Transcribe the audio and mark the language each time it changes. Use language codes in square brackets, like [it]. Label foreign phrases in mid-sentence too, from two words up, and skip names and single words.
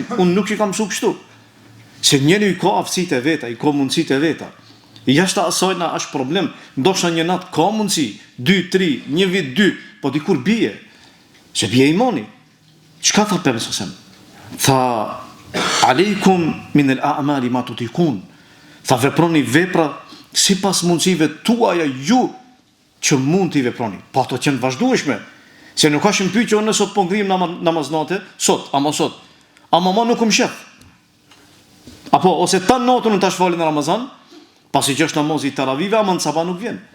[sq] Unë nuk i kam mësuar kështu. Se njëri i ka aftësitë e veta, i ka mundësitë e veta. Jashtë asaj na është problem. Ndoshta një natë ka mundësi, 2, 3, një vit 2, po dikur bie. Se bie imani. Çka tha pejgamberi? [ar] Tha عليكم من الأعمال ما تطيقون. [sq] Tha veproni vepra sipas mundësive tuaja ju që mund t'i veproni. Po ato që në vazhdueshme. Se nuk ka shëmpi që unë sot po ngrim namaznate, ama ma nuk më shef. Apo, ose ta natën në tash falin në Ramazan, pasi që është namazi i teravive, ama në sabah nuk vjen.